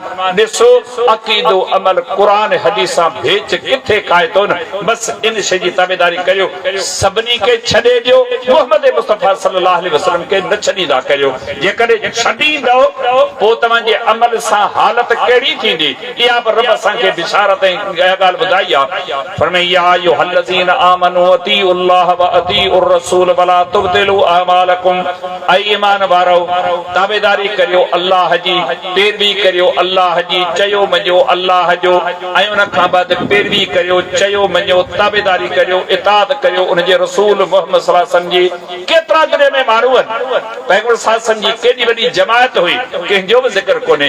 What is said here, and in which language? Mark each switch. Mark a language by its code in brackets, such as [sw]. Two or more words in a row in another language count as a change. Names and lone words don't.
[sd] ॾिसो अक़ीदो अमल क़ुरान हदीस सां भेच किथे खाए थो न, बस इन शइ जी ताबेदारी करियो। सभिनी खे छॾे ॾियो, मोहम्मद मुस्तफ़ा [ar] صلى الله عليه وسلم [sd] खे न छॾींदा करियो। जेकॾहिं छॾींदो पोइ तव्हांजे अमल सां हालत कहिड़ी थींदी, इहा बि रब असांखे बिशारत ऐं ॻाल्हि ॿुधाई आहे। [ar] फरमाया يا أيها الذين آمنوا أطيعوا الله وأطيعوا الرسول ولا تبطلوا أعمالكم, [sd] ऐं ईमान वारो ताबेदारी करियो अल्लाह जी, पैरवी करियो अल्लाह जी, चयो मञो अल्लाह जो, ऐं उन खां बाद पैरवी करियो, चयो मञो, ताबेदारी करियो, इताअत करियो उन जे रसूल मोहम्मद [ar] صلى الله عليه وسلم [sd] जी। केतिरा दुनिया में माण्हू आहिनि, पैगंबर [ar] صلى الله عليه وسلم [sd] जी केॾी वॾी जमायत हुई, कंहिंजो बि ज़िक्र कोन्हे।